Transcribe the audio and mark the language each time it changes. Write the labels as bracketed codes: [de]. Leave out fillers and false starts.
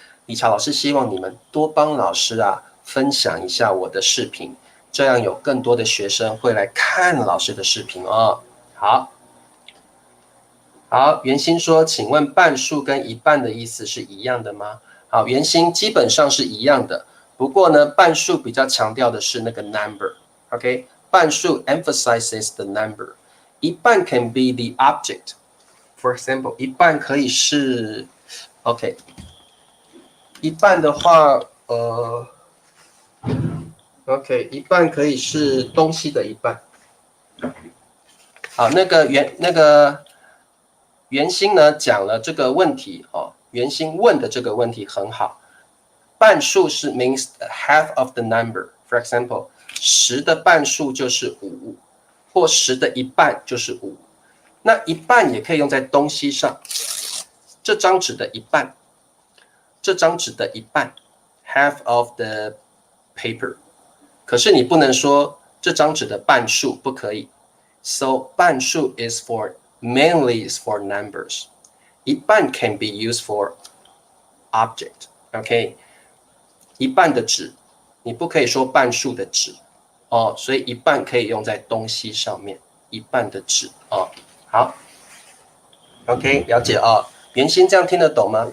[zh] 理查老师希望你们多帮老师分享一下我的视频，这样有更多的学生会来看老师的视频哦。好，袁心说：“请问半数跟一半的意思是一样的吗？” 好，袁心基本上是一样的，不过呢，半数比较强调的是那个 number。OK， 半数 [en] emphasizes the number。一半 can be the object. For example， [zh] 一半可以是 OK， 一半的话OK， 一半可以是东西的一半。好，那个袁心呢讲了这个问题哦，袁心问的这个问题很好。半数是 [en] means half of the number. For example， [zh] 10的半数就是5，或10的一半就是5。那一半也可以用在东西上，这张纸的一半，这张纸的一半 [en] half of the paper。 [zh] 可是你不能说这张纸的半数，不可以。 [en] So 半数 is for mainly is for numbers。 [zh] 一半 [en] can be used for object。 [zh] OK， 一半的纸，你不可以说半数的纸哦，所以一半可以用在东西上面，一半的纸哦。好 ，OK， 了解哦。原先这样听得懂吗？